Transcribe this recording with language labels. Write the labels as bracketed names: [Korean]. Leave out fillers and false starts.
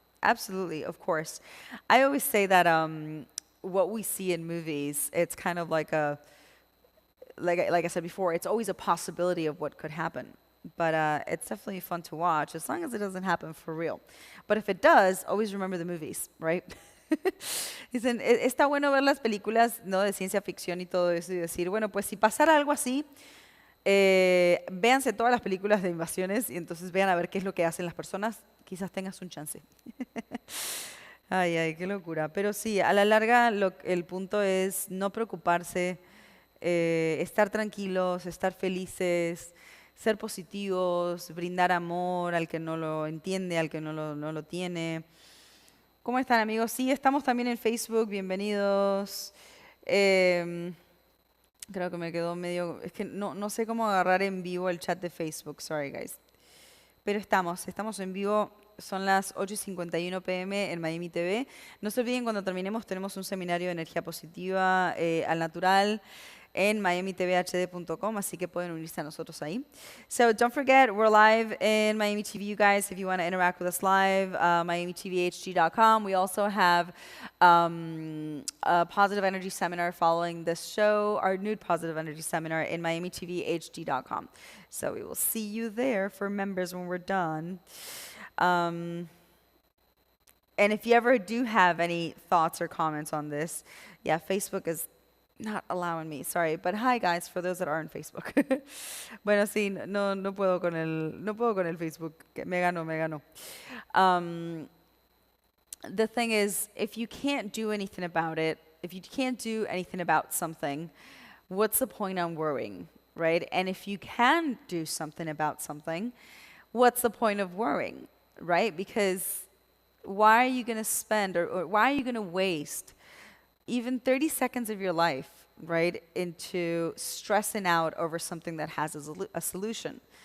[English] Absolutely, of course. I always say that what we see in movies, it's kind of like like I said before, it's always a possibility of what could happen. But it's definitely fun to watch, as long as it doesn't happen for real. But if it does, always remember the movies, right? [Spanish] Dicen, está bueno ver las películas, ¿no?, de ciencia ficción y todo eso, y decir, bueno, pues si pasara algo así, véanse todas las películas de invasiones y entonces vean a ver qué es lo que hacen las personas. Quizás tengas un chance. Ay, qué locura. Pero sí, a la larga el punto es no preocuparse, estar tranquilos, estar felices, ser positivos, brindar amor al que no lo entiende, al que no lo tiene. ¿Cómo están, amigos? Sí, estamos también en Facebook, bienvenidos. Creo que me quedó medio... Es que no sé cómo agarrar en vivo el chat de Facebook, [English] sorry guys. [Spanish] Pero estamos en vivo, son las 8:51 p.m. en Miami TV. No se olviden, cuando terminemos tenemos un seminario de energía positiva al natural. en miamitvhd.com, así que pueden unirse a nosotros ahí. [English] So don't forget, we're live in Miami TV, you guys, if you want to interact with us live, miamitvhd.com. We also have a positive energy seminar following this show, our nude positive energy seminar in miamitvhd.com. So we will see you there for members when we're done. And if you ever do have any thoughts or comments on this, yeah, Facebook is not allowing me, sorry. But hi guys, for those that are on Facebook. [Spanish] Bueno, sí, no puedo con el Facebook. Me ganó. [English] The thing is, if you can't do anything about it, if you can't do anything about something, what's the point on worrying, right? And if you can do something about something, what's the point of worrying, right? Because why are you going to spend or why are you going to waste even 30 seconds of your life, right, into stressing out over something that has a solution?